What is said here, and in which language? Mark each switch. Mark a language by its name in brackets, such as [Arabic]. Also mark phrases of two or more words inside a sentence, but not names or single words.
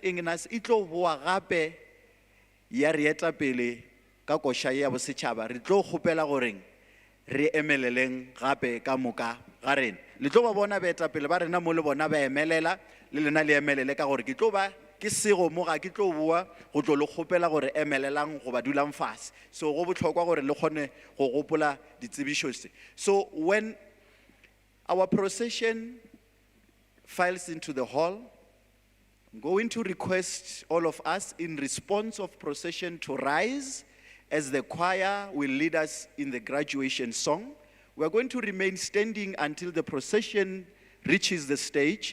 [Northern Sotho] Agnes e tlo boa gape ya re eta pele ka kosha ya bosetšhaba re tlo kgopela goreng re emeleleng gape ka moka ga rena le tlo ba bona baetapele ba rena mo le bona ba emelela le lena le emelele ka gore ke tlo ba ke sego mo ga ke tlo boa go tlo le kgopela gore emelelang go ba dulang fase so go botlhokwa gore le kgone go gopola ditsebišo tse. [English] So when our procession files into the hall, I'm going to request all of us in response of procession to rise as the choir will lead us in the graduation song. We are going to remain standing until the procession reaches the stage.